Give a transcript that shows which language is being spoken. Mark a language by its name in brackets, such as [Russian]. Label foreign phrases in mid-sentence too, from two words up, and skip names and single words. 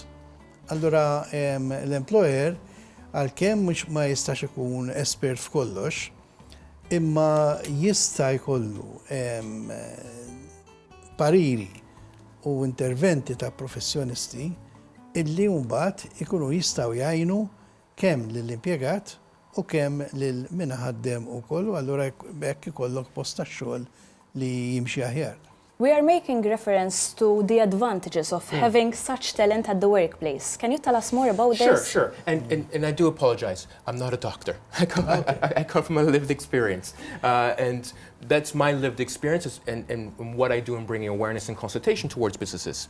[Maltese] Allura l-employer għalkemm mhux ma jistax ikun espert f'kollox, imma jista' jkollu pariri u interventi ta' professjonisti illi mbagħad ikunu jistgħu jgħinu kemm lill-impjegat u kemm lil min ħaddem ukoll, allura hekk ikollok post tax-xogħol li jimxi aħjar. [English] We are making reference to the advantages of having such talent at the workplace. Can you tell us more about this? Sure. And I do apologize. I'm not a doctor. I come from a lived experience. And that's my lived experience and what I do in bringing awareness and consultation towards businesses.